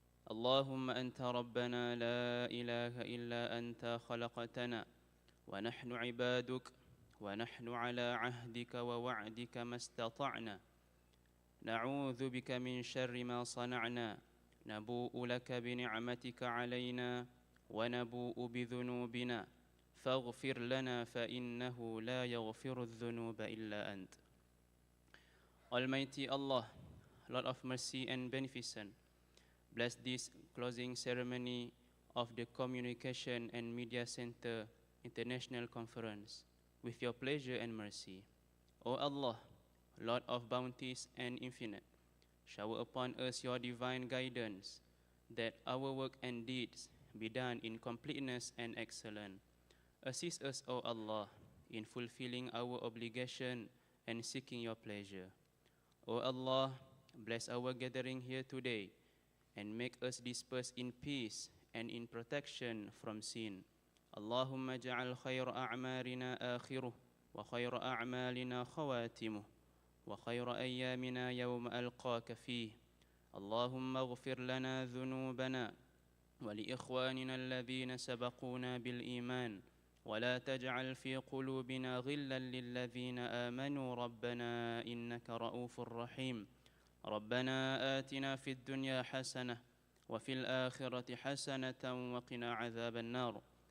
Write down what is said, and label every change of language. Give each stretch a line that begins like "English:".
Arabic: اللهم أنت ربنا لا إله إلا أنت خلقتنا ونحن عبادك ونحن على عهدك ووعدك ما استطعنا نعوذ بك من شر ما صنعنا نبوء لك بنعمتك علينا ونبوء بذنوبنا فاغفر لنا فإنه لا يغفر الذنوب إلا أنت.
English: Almighty Allah, Lord of mercy and beneficent, bless this closing ceremony of the Communication and Media Center International Conference with your pleasure and mercy. O Allah, Lord of bounties and infinite, shower upon us your divine guidance, that our work and deeds be done in completeness and excellence. Assist us, O Allah, in fulfilling our obligation and seeking your pleasure. O Allah, bless our gathering here today and make us disperse in peace and in protection from sin.
Arabic: Allahumma ja'al khayra a'marina akhiruh wa khayra a'malina khawatimuh وخير أيامنا يوم ألقاك فيه. اللهم اغفر لنا ذنوبنا ولإخواننا الذين سبقونا بالإيمان ولا تجعل في قلوبنا غلا للذين آمنوا ربنا إنك رؤوف رحيم. ربنا آتنا في الدنيا حسنة وفي الآخرة حسنة وقنا عذاب النار.